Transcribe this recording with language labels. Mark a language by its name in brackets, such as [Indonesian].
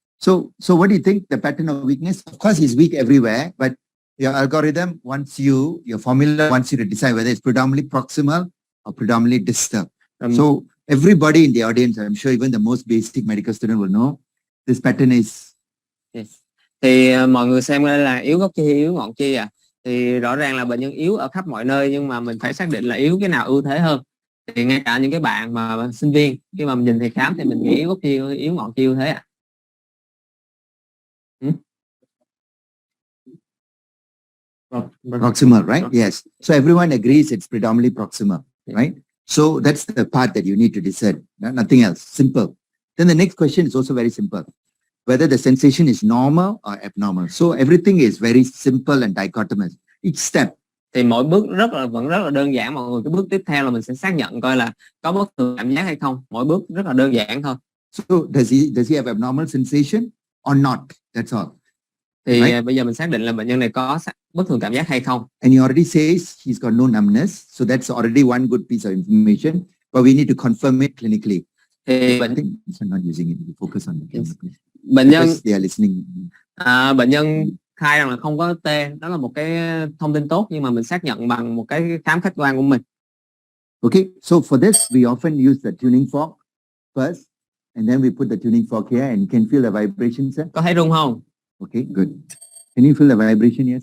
[English] So what do you think the pattern of weakness? Of course, he's weak everywhere, but your algorithm your formula wants you to decide whether it's predominantly proximal or predominantly distal. So everybody in the audience, I'm sure even the most basic medical student will know this pattern is. Yes. [Vietnamese] Thì mọi người xem đây là yếu gốc chi, yếu ngọn chi à. Thì rõ ràng là bệnh nhân yếu ở khắp mọi nơi, nhưng mà mình phải xác định là yếu cái nào ưu thế hơn. Thì ngay cả những cái bạn mà sinh viên khi mà mình nhìn thầy khám thì mình nghĩ yếu gốc chi, yếu ngọn chi ưu thế ạ. [English] Proximal, right? Yes. So everyone agrees it's predominantly proximal, right? So that's the part that you need to decide. Nothing else. Simple. Then the next question is also very simple. Whether the sensation is normal or abnormal. So everything is very simple and dichotomous. Each step. [Vietnamese] Thì mỗi bước vẫn rất là đơn giản mọi người. Cái bước tiếp theo là mình sẽ xác nhận coi là có bất thường cảm giác hay không. Mỗi bước rất là đơn giản thôi. [English] So does he have abnormal sensation or not? That's all. [Vietnamese] Thì bây giờ mình xác định là bệnh nhân này có bất thường cảm giác hay không. [English] And he already says he's got no numbness. So that's already one good piece of information. But we need to confirm it clinically. [Vietnamese] Thì [English] I'm not using it. Focus on it. [Vietnamese] Bệnh nhân [English] they are listening. [Vietnamese] Bệnh nhân khai rằng là không có tê, đó là một cái thông tin tốt, nhưng mà mình xác nhận bằng một cái khám khách quan của mình. [English] Okay, so for this we often use the tuning fork first, and then we put the tuning fork here, and you can feel the vibration, sir. [Vietnamese] Có thấy rung không? [English] Okay, good. Can you feel the vibration here?